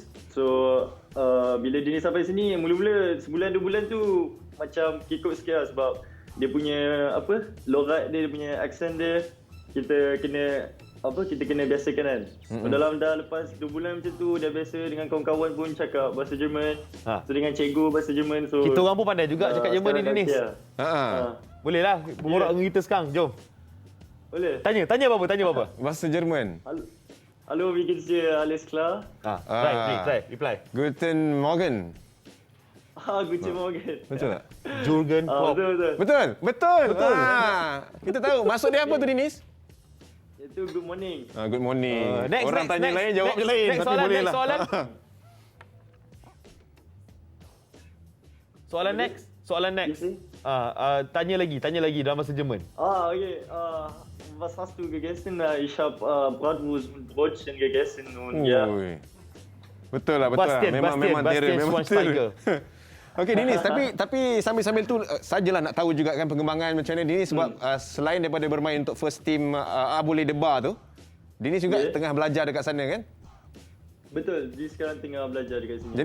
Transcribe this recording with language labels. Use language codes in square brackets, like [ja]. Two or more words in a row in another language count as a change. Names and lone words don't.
[ms] So bila Dinis sampai sini, mula-mula sebulan 2 bulan tu macam kikuk sikit lah sebab dia punya logat dia punya aksen dia, kita kena biasakan kan. Dalam dah lepas 2 bulan macam tu dah biasa dengan kawan-kawan pun cakap bahasa Jerman. So dengan cikgu bahasa Jerman, so Kita orang pun pandai juga cakap Jerman ni, sekarang dah Dinis. siap. Boleh lah berborak dengan kita sekarang. Jom. Boleh. Tanya apa-apa. Bahasa Jerman. [de] Hallo, wie geht's dir? Alles klar? [ms] Reply. [de] Guten Morgen. Guten Morgen. [ms] Betul tak? Jurgen Klopp. Betul. Betul. Kita tahu. Maksud dia apa tu Dinis? Itu [en] good morning. Good morning. [ms] Next, Orang tanya next, lain, jawab je lain. next Tapi soalan, boleh next lah. Soalan next. Tanya lagi dalam bahasa Jerman. [de] Okay. Was hast du gegessen? Ich habe Bratwurst und Brötchen gegessen und ja. [ms] Betul lah. Memang Bastian terror. Memang Schweinsteiger. terror. Okey Dinis, tapi sambil-sambil tu sajalah nak tahu juga kan pengembangan macam mana Dinis sebab selain daripada bermain untuk [en] first team [ms] Abole Debar tu, Dinis juga tengah belajar dekat sana kan? Betul, dia sekarang tengah belajar dekat sini.